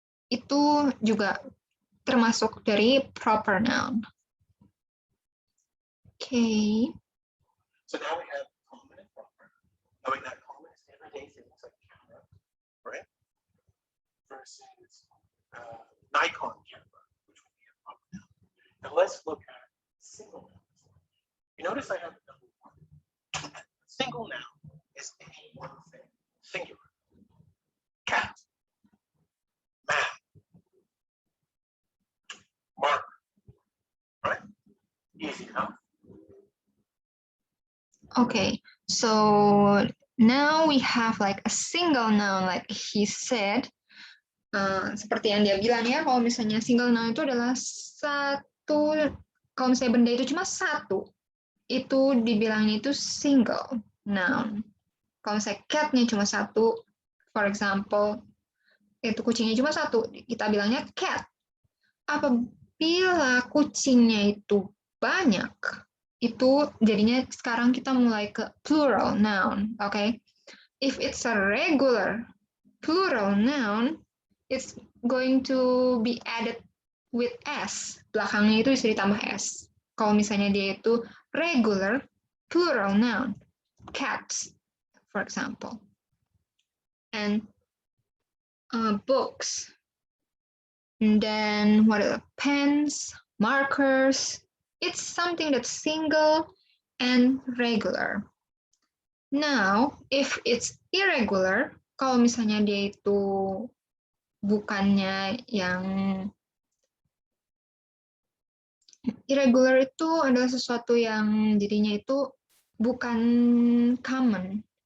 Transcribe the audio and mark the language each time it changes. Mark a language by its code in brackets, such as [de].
[id] Itu juga termasuk dari proper noun. [en] Okay. So now we have common and proper. Knowing that common is everyday things like camera, right? Versus Nikon camera, which would be a proper noun. Now let's look at single nouns. You notice I have number one. Single noun is any one thing, singular. Cat, man, mark, right? Easy enough. Okay, so now we have like a single noun, like he said. [id] Seperti yang dia bilang ya, kalau misalnya single noun itu adalah satu, kalau misalnya benda itu cuma satu, itu dibilangnya itu single noun. Kalau misalnya cat-nya cuma satu, [en] for example, [id] itu kucingnya cuma satu, kita bilangnya cat. Apabila kucingnya itu banyak, itu jadinya sekarang kita mulai ke plural noun, okay? [en] If it's a regular plural noun, it's going to be added with s. [id] Belakangnya itu bisa ditambah s. Kalau misalnya dia itu regular plural noun, cats, for example. [en] And books. And then what are the pens, markers? It's something that's single and regular. Now, if it's irregular, [id] kalau misalnya dia itu bukannya yang irregular, itu adalah sesuatu yang jadinya itu bukan common.